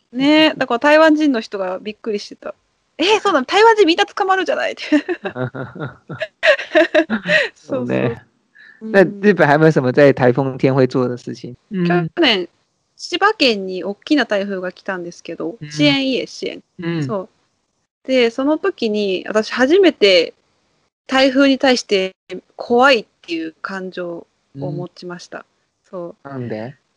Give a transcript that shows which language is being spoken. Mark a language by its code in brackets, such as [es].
[ja] ね、だから台湾人の人がびっくりしてた。そうだ、台湾人みんな捕まるじゃないって。そうね。 [zh] 那日本还有没有什么在台風天会做的事情？ [ja] 去年千葉県に大きな台風が来たんですけど、支援。そう。で、その時に私初めて台風に対して怖いっていう感情を持ちました。そう。なんで？